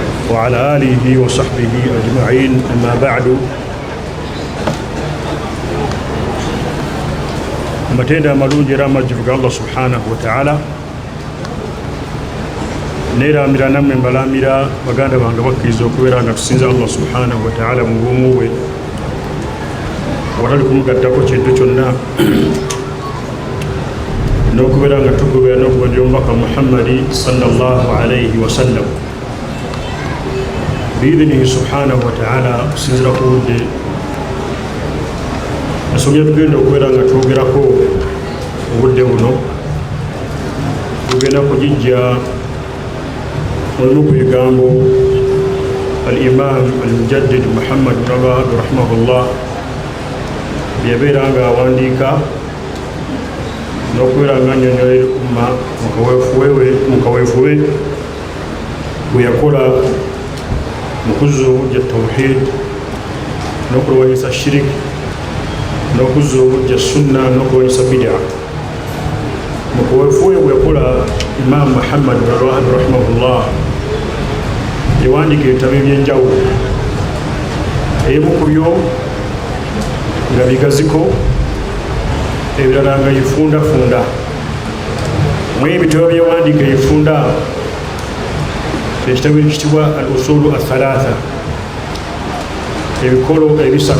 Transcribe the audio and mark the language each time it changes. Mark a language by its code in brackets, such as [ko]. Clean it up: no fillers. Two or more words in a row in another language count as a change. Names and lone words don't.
[ar] وعلى آله وصحبه أجمعين. أما بعد، [lg] matenda malungi era amajjuvu [ar] الله سبحانه وتعالى [lg] neeramira nammwe mbalamira baganda bange bakkiriza okubeera nga tusinza [ar] الله سبحانه وتعالى [lg] mu bwomu bwe watali kumugaddako kintu kyonna n'okubeera nga tugobera n'okugondera omubaka Muhammadi [ar] صلى الله عليه وسلم بإذنه سبحانه وتعالى. [lg] Okusinzira ku budde ensonga tugenda okubeera nga twogerako obudde buno tugenda kugijja mulimu ku bigambo [ar] الإمام المجدد [lg] Muhammad bin Wahhab rahimahullah byebeera nga awandiika n'okubeera nga annyonnyola umma mu kaweefuwe bwe yakola mu kuzza obujja tawhid n'okulwanyisa shirik n'okuzza obujja sunna n'okulwanyisa bid'a. Mu kaweefuwe bwe yakola imam Muhammad bin Wahhab rahimahullah yawandiika ebitabo ebyenjawulo, ebimu ku byo nga bigaziko, ebirala nga yifundafunda. Mu ebitabo byewandiika yifunda ekitabo ekitibwa [ar] الأصول الثلاثة, [lg] ebikolo ebisatu.